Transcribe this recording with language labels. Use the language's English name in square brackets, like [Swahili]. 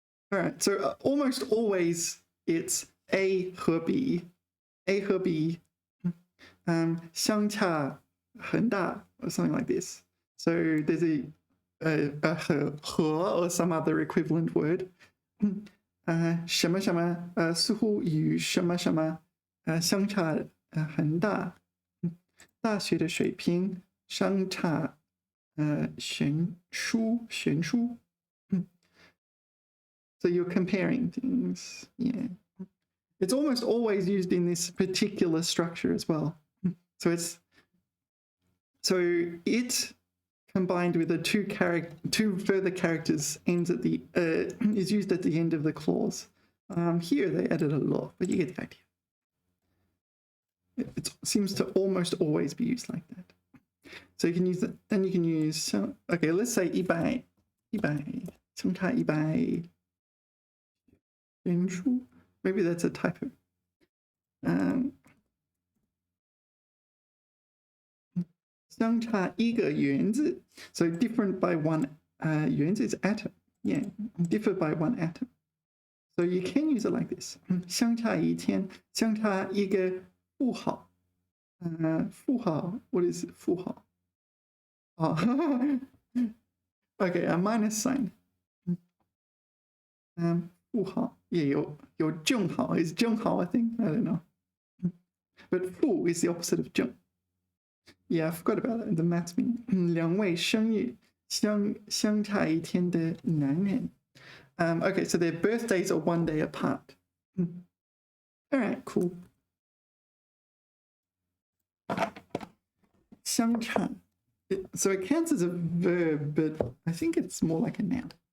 [English] All right, so almost always it's A 和 B，A 和 B，相差很大 or something like this. So there's a 和 or some other equivalent word. [Chinese] 什么什么似乎与什么什么相差很大，大学的水平相差悬殊。 [English] So you're comparing things, yeah. It's almost always used in this particular structure as well. So it combined with the two further characters ends at the is used at the end of the clause. Here they added a lot, but you get the idea. It seems to almost always be used like that. So you can use that. Then you can use okay. Let's say 100 相差100. Maybe that's a typo. 相差一个原子 so different by one 原子 is atom. Yeah, differ by one atom. So you can use it like this. [Chinese] 相差一天，相差一个负号。 [English] 负号 what is 负号？ Oh, okay, a minus sign. 负号 yeah, 有正好 is 正好 I think, I don't know. But 负 is the opposite of 正. Yeah, I forgot about that. The maths meaning. [Chinese] 两位生日相差一天的男人. [English] Okay, so their birthdays are 1 day apart. All right, cool. [Chinese] 相差. [English] So it counts as a verb, but I think it's more like a noun.